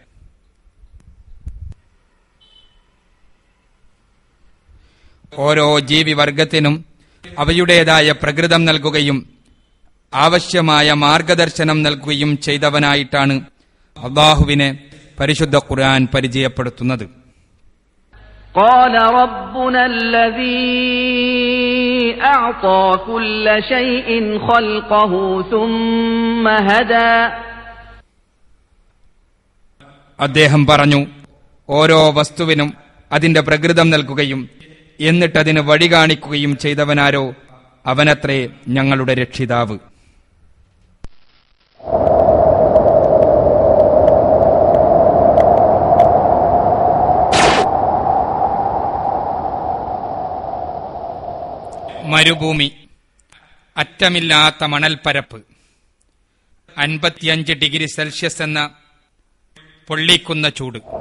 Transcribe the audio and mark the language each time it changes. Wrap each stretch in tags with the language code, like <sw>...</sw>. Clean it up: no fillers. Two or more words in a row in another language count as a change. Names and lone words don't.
<ml>ഓരോ ജീവിവർഗത്തിനും അവയുടേതായ പ്രകൃതം നൽകുകയും ആവശ്യമായ മാർഗദർശനം നൽകുകയും ചെയ്തവനായിട്ടാണ് അല്ലാഹുവിനെ പരിശുദ്ധ ഖുർആൻ പരിചയപ്പെടുത്തുന്നത്.</ml> <ar>قال ربنا الذي أعطى كل شيء خلقه ثم هدى.</ar> <ml>അദ്ദേഹം പറഞ്ഞു, ഓരോ വസ്തുവിനും അതിന്റെ പ്രകൃതം നൽകുകയും എന്നിട്ടതിന് വഴി കാണിക്കുകയും ചെയ്തവനാരോ അവനത്രേ ഞങ്ങളുടെ രക്ഷിതാവ്. മരുഭൂമി, അറ്റമില്ലാത്ത മണൽപ്പരപ്പ്, 55 ഡിഗ്രി സെൽഷ്യസ് എന്ന പൊള്ളിക്കുന്ന ചൂട്.</ml>